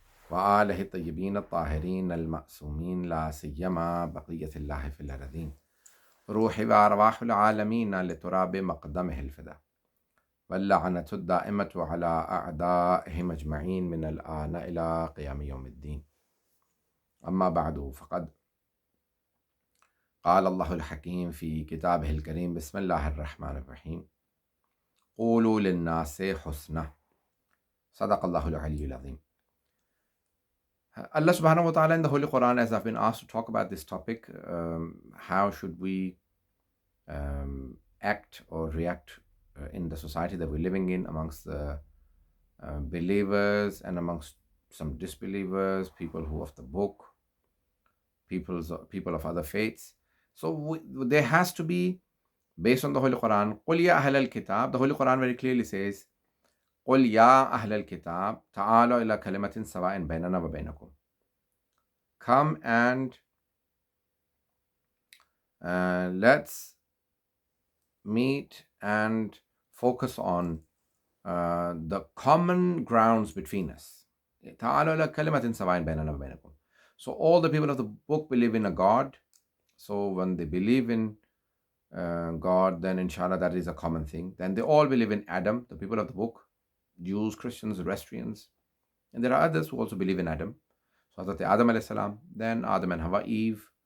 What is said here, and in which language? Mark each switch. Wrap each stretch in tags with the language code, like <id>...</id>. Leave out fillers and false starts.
<ar>وآله الطيبين الطاهرين المأسومين لا سيما بقية الله في الأرضين روحي وأرواح العالمين لتراب مقدمه الفداء واللعنة الدائمة على أعدائهم أجمعين من الآن إلى قيام يوم الدين أما بعد فقد قال الله الحكيم في كتابه الكريم بسم الله الرحمن الرحيم قولوا للناس حسنا صدق الله العلي العظيم.</ar> <en>Allah subhanahu wa ta'ala in the Holy Quran, as I've been asked to talk about this topic, how should we act or react in the society that we're living in amongst the believers and amongst some disbelievers, people who of the book, people of other faiths. So there has to be, based on the Holy Quran,</en> <ar>قُلْ يَا أَهْلَ الْكِتَابِ.</ar> <en>The Holy Quran very clearly says,</en> <ar>قُلْ يَا أَهْلَ الْكِتَابِ تَعَالَوْا إِلَى كَلِمَةٍ سَوَاءٍ بَيْنَنَا وَبَيْنَكُمْ.</ar> <en>Come and let's meet and focus on the common grounds between us.</en> <ar>تعالوا إلى كلمة سواء بيننا وبينكم.</ar> <en>So all the people of the book believe in a God. So when they believe in God, then inshallah that is a common thing. Then they all believe in Adam, the people of the book, Jews, Christians, Zoroastrians. And there are others who also believe in Adam. So Hazrat Adam alayhi salam, then Adam and Hawa, Eve.</en>